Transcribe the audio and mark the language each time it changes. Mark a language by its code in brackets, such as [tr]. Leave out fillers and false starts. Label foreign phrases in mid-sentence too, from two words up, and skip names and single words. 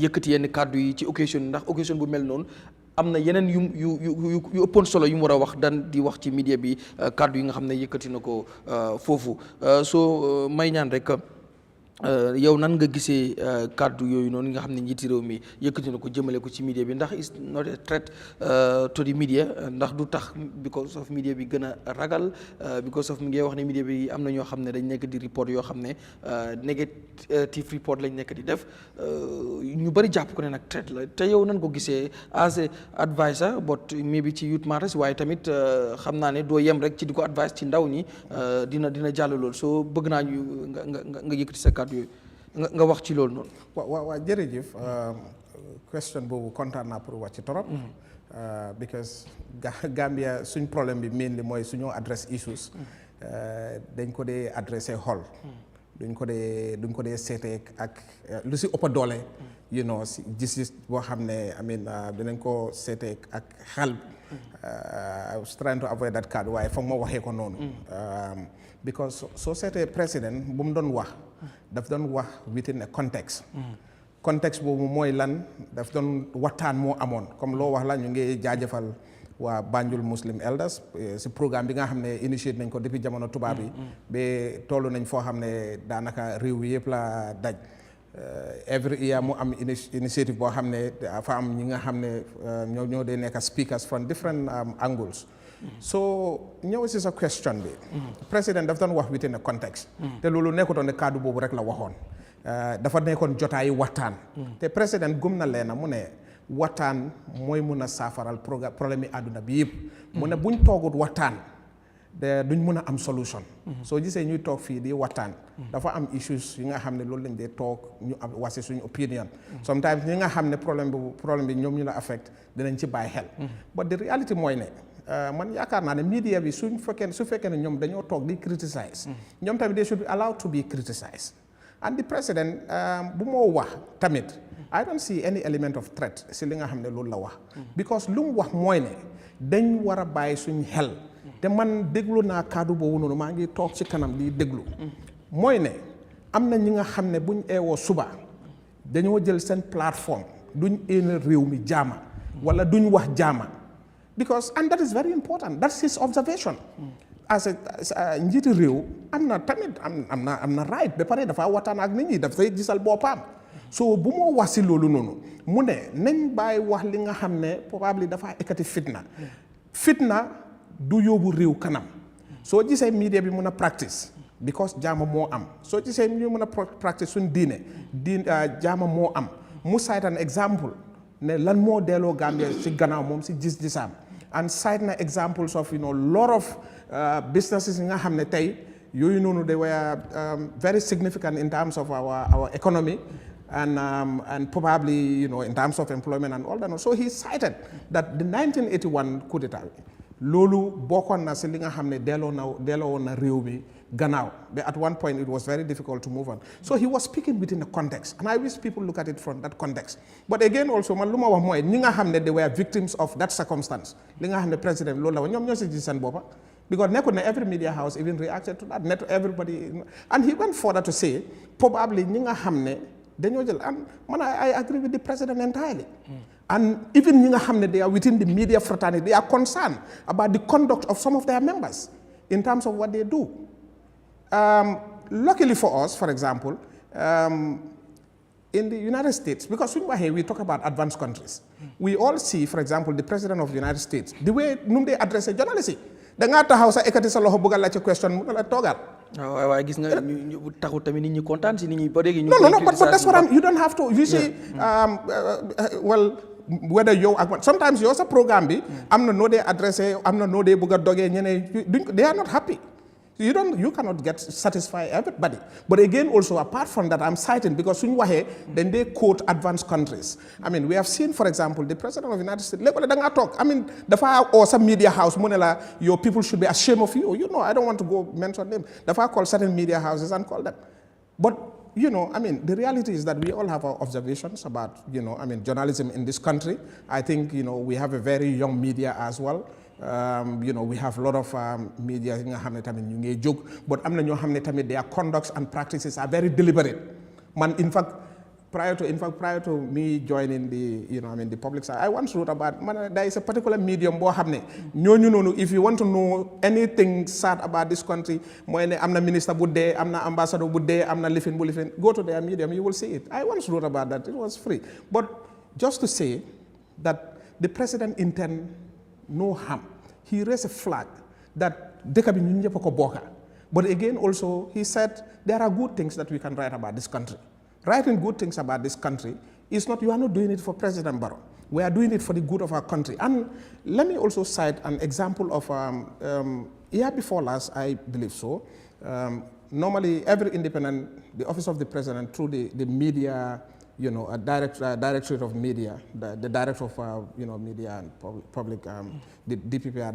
[wo] yëkkati yenn kaddu yi ci occasion ndax occasion bu mel noonu am na yeneen yu ëppoon solo yu mu war a wax dan di wax ci media bi kaddu yi nga xam ne yëkkati na ko foofu soo may ñaan rek yow nan nga gisee kàddu yooyu noonu nga xam ne njiiti réew mi yëkkati na ko jëmale ko ci media bi ndax [en] is not a threat to the media [wo] ndax du tax [en] because of [wo] media bi gën a ragal [en] because of [wo] mi ngi wax ne media bi am na ñoo xam ne dañ nekk di report yoo xam ne [en] negative report [wo] lañ nekk di def ñu bëri jàpp ko ne nag threat la te yow nan ko gisee [en] as a advisor but maybe [wo] ci [en] youth matters [wo] waaye tamit xam naa ne doo yem rek ci di ko advice ci ndaw ñi dina jàll lool soo bëgg naa ñu nga yëkkati sa kàddu nga wax ci loolu noonu. waaw jërëjëf question boobu kontaan naa pour wax ci torop because Gambia suñ problème bi mainly mooy suñoo address issues dañ ko dee adressé xol duñ ko dee seetee ak lu si ëpp doole [en] you know [wo] si gis boo xam ne [en] I mean [wo] dinañ ko seetee ak xel [en] I was trying to avoid that card [wo] waaye foog ma waxee ko noonu because soo seetee président bu mu doon wax daf doon wax [en] within a context [wo] contexte boobu mooy lan daf doon waxtaan moo amoon comme loo wax la ñu ngi jaajëfal waa Banjul Muslim Elders si programme bi nga xam ne initiate nañ ko depuis jamono tubaab yi ba toll nañ foo xam ne daanaka réew yi yëpp la daj [en] every year [wo] mu am initiative boo xam ne dafa am ñi nga xam ne ñoo dee nekk [en] speakers from different angles so [wo] ñëw si sa question bi président daf doon wax [en] within a context [wo] te loolu nekkutoon ne kaddu boobu rek la waxoon dafa nekkoon jotaayu waxtaan te président gëm na leena mu ne waxtaan mooy mun a saafaral problème yi àdduna bi yëpp mu ne buñ toogut waxtaan duñ mun a am solution soo gisee ñuy toog fii di waxtaan dafa am issues yi nga xam ne loolu lañ dee toog ñu am wasi suñu opinion sometimes ñi nga xam ne problème bi ñoom ñu la affect dinañ ci bàyyi xel [en] but the reality [wo] mooy ne man yaakaar naa ne media bi su fekkee ne ñoom dañoo toog di criticize ñoom tamit [en] they should be allowed to be criticized and the president [wo] bu moo wax tamit [en] I don't see any element of threat [wo] si li nga xam ne loolu la wax because lu mu wax mooy ne dañ war a bàyyi suñ xel te man déglu naa kaddu boobu noonu maa ngi toog ci kanam di déglu mooy ne am na ñi nga xam ne buñ eewoo suba dañoo jël seen plateforme duñ éene réew mi jaama wala duñ wax jaama [en] because and that is very important that's his observation as a [wo] njiiti réew am na tamit am na right ba pare dafa waxtaan ak nit ñi dafay gisal boppam so bu moo wax si loolu noonu mu ne nañ bàyyi wax li nga xam ne probablement dafa ekkati fitna du yóbbu réew kanam soo gisee media bi mun a practice because jaama moo am soo gisee ñu mun a practice suñ diine jaama moo am mu [en] cite an example [wo] ne lan moo delloo Gambia si gannaaw moom si gis-gisaam [en] and cite [wo] na [en] examples of lot of businesses [wo] yi nga xam ne tey yooyu noonu [en] they were very significant in terms of our economy and probably in terms of employment and all that. So he cited that the 1981 coup d'état [wo] loolu bokkoon na si li nga xam ne delloo na réew mi gannaaw [en] but at one point it was very difficult to move on so he was speaking within a context and I wish people look at it from that context but again also [wo] man lu ma wax mooy ñi nga xam ne [en] they were victims of that circumstance [wo] li nga xam ne président loolu la wax ñoom ñoo si gis seen boppa [en] because [wo] nekkul ne [en] every media house even reacted to that not everybody and he went further to say probably [wo] ñi nga xam ne dañoo jël [en] and man I agree with the president entirely and even [wo] ñi nga xam ne [en] they are within the media fraternity they are concerned about the conduct of some of their members in terms of what they do luckily for us for example in the United States because when we talk about advanced countries we all see for example the president of the United States the way nu they address journalists [wo] yi da ngaa taxaw sa ekkati sa loxo bëggal la ci question mu la toogal waaye gis nga ñu taxu tamit nit ñi kontaan si nit ñi ba léegi ñu [en] no but that's what you don't have to you see well whether [wo] yow ak sometimes yow sa programme bi am na noo dee adressé am na noo dee bëgg a dogee ñeneen [en] they are not happy you cannot get satisfy everybody but again also apart from that I'm citing because [wo] suñu waxee [en] then they quote advanced countries I mean we have seen for example the president of the United States [wo] léegi da ngaa toog [en] I mean dafa or some media house mu ne la your people should be ashamed of you I don't want to go mention them dafa call certain media houses and call them but I mean the reality is that we all have our observations about I mean journalism in this country I think we have a very young media as well we have a lot of media [wo] yi nga xam ne tamit ñu ngi jóg [en] but [wo] am na ñoo xam ne tamit [en] their conducts and practices are very deliberate man in fact prior to me joining the I mean the public side I once wrote about there is a particular medium [wo] boo xam ne ñooñu noonu [en] if you want to know anything sad about this country [wo] mooy ne am na ministre bu dee am na ambassador bu dee am na lifin bu lifin [en] go to their medium you will see it I once wrote about that it was free but just to say that the president intend no harm he raised a flag that [wo] dëkk bi ñun ñëpp a ko bokka [en] but again also he said there are good things that we can write about this country writing good things about this country is not you are not doing it for President Barrow we are doing it for the good of our country and let me also cite an example of year before last I believe so normally every the office of the president through the media a directorate of media, the director of media and public, the DPPR.